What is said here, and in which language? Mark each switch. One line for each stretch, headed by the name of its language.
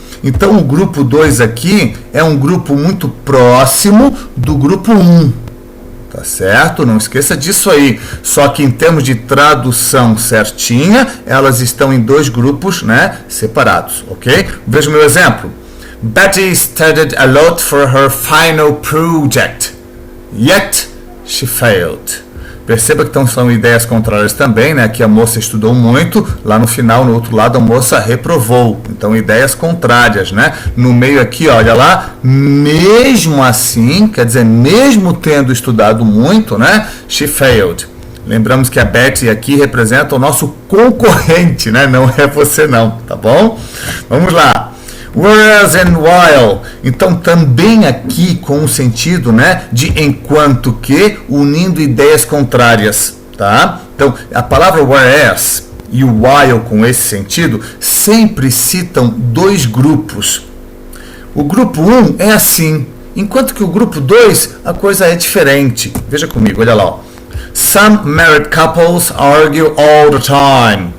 Portuguese: Então, o grupo 2 aqui é um grupo muito próximo do grupo 1. Tá certo? Não esqueça disso aí. Só que em termos de tradução certinha, elas estão em 2 grupos, né, separados, ok? Veja o meu exemplo.
English: Betty studied a lot for her final project, yet she failed.
Portuguese: Perceba que então são ideias contrárias também, né? Aqui a moça estudou muito, lá no final, no outro lado, a moça reprovou. Então, ideias contrárias, né? No meio aqui, olha lá, mesmo assim, quer dizer, mesmo tendo estudado muito, né?
English: She failed.
Portuguese: Lembramos que a Betty aqui representa o nosso concorrente, né? Não é você não, tá bom? Vamos lá. Whereas and while, então também aqui com o sentido, né, de enquanto que, unindo ideias contrárias, tá? Então a palavra whereas e o while com esse sentido sempre citam 2 grupos. O grupo 1 é assim, enquanto que o grupo 2 a coisa é diferente. Veja comigo, olha lá, ó.
English: Some married couples argue all the time.